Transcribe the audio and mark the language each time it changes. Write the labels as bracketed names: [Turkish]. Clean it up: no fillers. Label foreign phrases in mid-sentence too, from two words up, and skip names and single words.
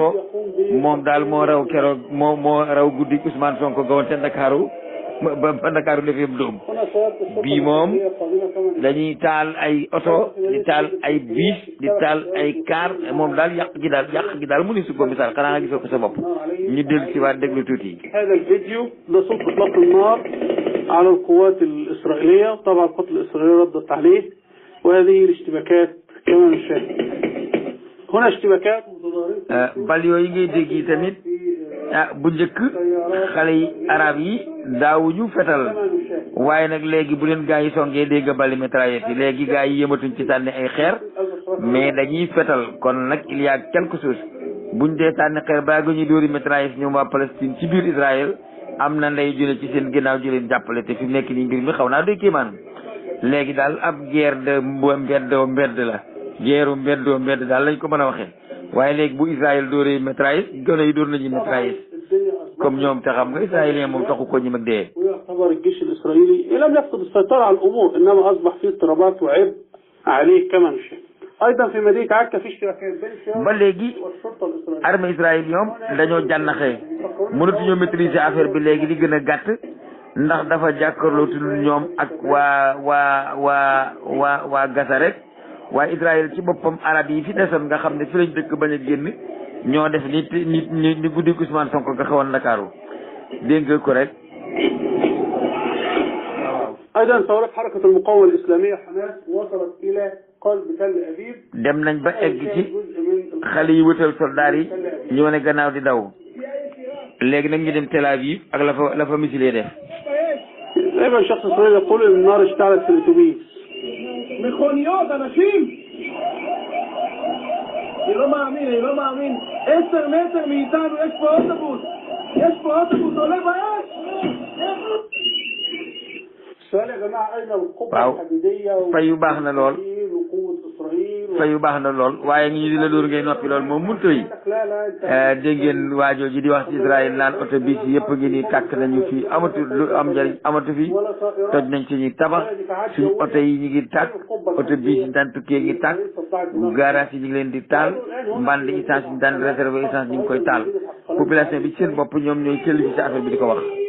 [Wolof] moom daal moo raw keroog moo raw guddi Ousmane Sonko gawoon te Ndakaaru ba Ndakaaru defee doom. bii moom dañuy taal ay oto di taal ay biis di taal ay car. moom daal yàq gi daal mu ni su ko misaal xanaa nga gisoo ko sa bopp. ñu dellu si waat déglu tuuti. [Arabic] هذا الفيديو ده صوت اطلاق النار على القوات الإسرائيلية. طبعا القوات الإسرائيلية ردت عليه، وهذه الاشتباكات كما نشاهد. هنا اشتباكات متضاربة. [Wolof] bal yooyu ngay dégg yi tamit bu njëkk xale yi arab yi daawuñu fetal, waaye nag léegi bu leen gaa yi songee dégg bali mitraillette yi léegi gaa yi yëmatuñ ci sànni ay xeer mais dañuy fetal. kon nag [French] il y a quelque chose [Wolof] buñ dee sànni xeer baa ga ñuy dóori mitraillette ñoom waa Palestine ci biir Israël am na ndey june ci seen ginnaaw ju leen jàppale. te fi mu nekk nii mbir mi xaw naa doy kéemaan. léegi daal ab [French] guerre de [Wolof] mbedd la. guerre mbedd daal lañ ko mën a waxee. waaye léegi bu Israël dóoree mitraillette gone yi dóor nañu mitraillette comme ñoom te xam nga israélien moom taxu ko ñi mag dee. [Arabic] ويعتبر الجيش الإسرائيلي لم يفقد السيطرة على الأمور، إنما أصبح فيه اضطرابات وعبء عليه كما نشاهد. أيضا في مدينة عكا في اشتباكات بين الشباب [Wolof] ba léegi [Arabic] والشرطة الإسرائيلية. [Wolof] armée Israël ñoom dañoo jànnaxee mënatuñoo maîtriser affaire bi léegi li gën a gàtt ndax dafa jàkkaarlootul ñoom ak waa Gaza rek. waaye Israël ci boppam arab yi fi desoon nga xam ne fi lañ dëkk bañ a génn ñoo def ni guddi Ousmane Sonko nga xewoon Ndakaaru dégg ko rek. [Arabic] أيضا ثورات حركة المقاومة الإسلامية حماس وصلت إلى قلب تل أبيب. [Wolof] dem nañ ba egg ci xale yi wëtal soldaar yi ñu wane gannaaw di daw. léegi nag ñu dem Tel Aviv ak la fa missile def. [Arabic] دائما شخص إسرائيلي يقول إن النار اشتعلت في الأتوبيس. [Hebrew] מכוניות, אנשים! אני לא מאמין. 10 מטר מאיתנו יש פה אוטובוס, עולה באש! [Arabic] السؤال يا جماعة أين القوة [Wolof] waaw [Arabic] الحديدية [Wolof] fayu baax na lool [Arabic] وقوة إسرائيل؟ [Wolof] fayu baax na lool waaye ñu di la dóor ngay noppi lool moom mënut a dégg ngeen waajoo ji di wax ci Israël naan autobus yëpp ngi nii tàkk nañu fi amatu lu am njëriñ amatu fi toj nañ suñuy tabax suñu oto yi ñu ngi tàkk autobus yi daan tukkee ngi tàkk garage yi ñu ngi leen di taal mband essence yi daan [French] réservé essence [Wolof] ñu ngi koy taal population bi seen bopp ñoom ñooy sëlli ci affaire bi di ko wax.